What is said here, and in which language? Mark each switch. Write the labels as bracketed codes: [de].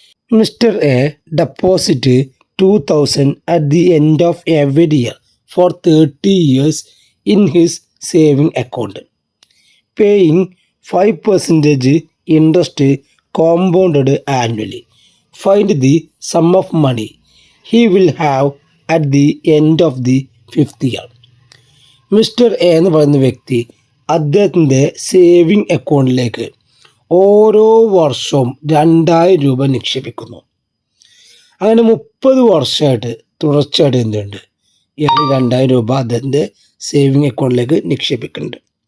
[en] Mister A deposit 2000 at the end of every year for 30 years in his saving account, paying 5% interest compounded annually. Find the sum of money he will have at the end of the 5th year. [ml] Mister A എന്ന് പറയുന്ന വ്യക്തി അദ്ദേഹത്തിൻ്റെ saving അക്കൗണ്ടിലേക്ക് ഓരോ വർഷവും 2000 രൂപ നിക്ഷേപിക്കുന്നു. അങ്ങനെ 30 വർഷമായിട്ട് തുടർച്ചയായിട്ട് എന്തുണ്ട്, ഇയാൾ 2000 രൂപ അദ്ദേഹത്തിൻ്റെ സേവിങ് അക്കൗണ്ടിലേക്ക് നിക്ഷേപിക്കുന്നുണ്ട്.